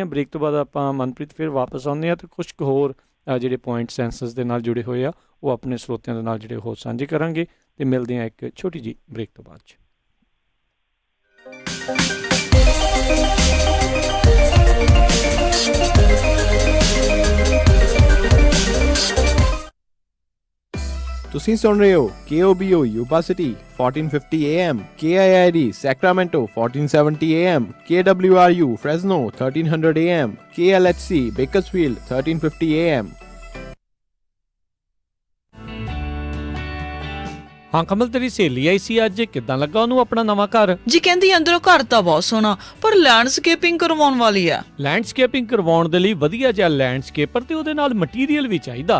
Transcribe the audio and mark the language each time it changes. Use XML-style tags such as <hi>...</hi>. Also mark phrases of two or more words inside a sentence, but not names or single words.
<pa>ਬ੍ਰੇਕ ਤੋਂ ਬਾਅਦ ਆਪਾਂ ਮਨਪ੍ਰੀਤ ਫਿਰ ਵਾਪਸ ਆਉਂਦੇ ਹਾਂ ਅਤੇ ਕੁਛ ਕੁ ਹੋਰ ਜਿਹੜੇ</pa> <en>points census</en> <pa>ਦੇ ਨਾਲ ਜੁੜੇ ਹੋਏ ਆ ਉਹ ਆਪਣੇ ਸਰੋਤਿਆਂ ਦੇ ਨਾਲ ਜਿਹੜੇ ਹੋਰ ਸਾਂਝੇ ਕਰਾਂਗੇ ਅਤੇ ਮਿਲਦੇ ਹਾਂ ਇੱਕ ਛੋਟੀ ਜਿਹੀ ਬ੍ਰੇਕ ਤੋਂ ਬਾਅਦ 'ਚ। ਤੁਸੀਂ ਸੁਣ ਰਹੇ ਹੋ KOBO Yuba City 1450 AM, KIID Sacramento 1470 AM, KWRU Fresno 1300 AM, KLHC Bakersfield 1350 AM। ਹਾਂ ਕਮਲ, ਤੇਰੀ ਸਹੇਲੀ ਆਈ ਸੀ ਅੱਜ, ਕਿੱਦਾਂ ਲੱਗਾ ਉਹਨੂੰ ਆਪਣਾ ਨਵਾਂ ਘਰ? ਜੀ ਕਹਿੰਦੀ ਅੰਦਰੋਂ ਘਰ ਤਾਂ ਬਹੁਤ ਸੋਹਣਾ, ਪਰ ਲੈਂਡਸਕੇਪਿੰਗ ਕਰਵਾਉਣ ਵਾਲੀ ਆ। ਲੈਂਡਸਕੇਪਿੰਗ ਕਰਵਾਉਣ ਦੇ ਲਈ ਵਧੀਆ ਜਿਹਾ ਲੈਂਡਸਕੇਪਰ ਤੇ ਉਹਦੇ ਨਾਲ ਮਟੀਰੀਅਲ ਵੀ ਚਾਹੀਦਾ।</pa>